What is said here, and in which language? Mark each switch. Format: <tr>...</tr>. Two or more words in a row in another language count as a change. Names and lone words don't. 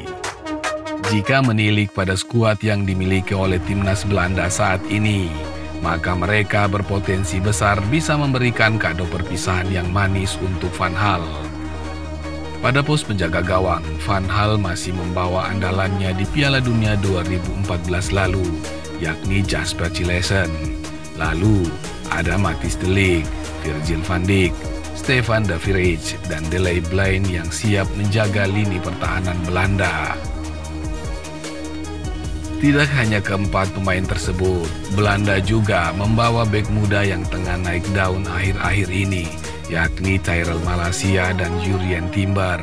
<id>Jika menilik pada skuad yang dimiliki oleh timnas Belanda saat ini, maka mereka berpotensi besar bisa memberikan kado perpisahan yang manis untuk Van Gaal. Pada pos penjaga gawang, Van Gaal masih membawa andalannya di Piala Dunia 2014 lalu, yakni Jasper Cillessen. Lalu ada Matthijs de Ligt, Virgil van Dijk, Stefan de Vrij, dan Daley Blind yang siap menjaga lini pertahanan Belanda. Tidak hanya keempat pemain tersebut, Belanda juga membawa bek muda yang tengah naik daun akhir-akhir ini, yakni Tyrell Malacia dan Jurrien Timber.</id>